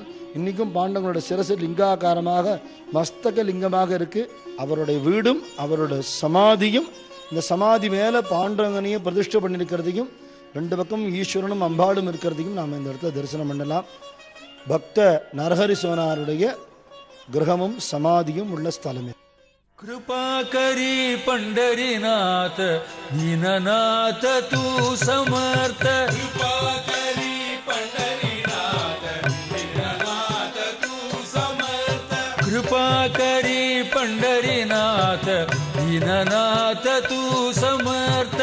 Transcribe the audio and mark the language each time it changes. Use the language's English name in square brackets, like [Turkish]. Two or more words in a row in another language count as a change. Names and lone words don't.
[Tamil] இன்றைக்கும் பாண்டவங்களோட சிரசு லிங்காகாரமாக மஸ்தக லிங்கமாக இருக்குது. அவருடைய வீடும் அவரோட சமாதியும் இந்த சமாதி மேலே பாண்டவங்கனையும் பிரதிஷ்டை பண்ணியிருக்கிறதையும் 2 பக்கம் ஈஸ்வரனும் அம்பாளும் இருக்கிறதையும் நாம் இந்த இடத்துல தரிசனம் பண்ணலாம். பக்த நரஹரி சோனாருடைய கிரகமும் சமாதியும் உள்ள ஸ்தலமே. [Marathi] कृपाकरी पंढरीनाथ दीननाथ तू समर्थ. कृपाकरी पंढरीनाथ दीननाथ तू समर्थ. कृपाकरी पंढरीनाथ दीननाथ तू समर्थ.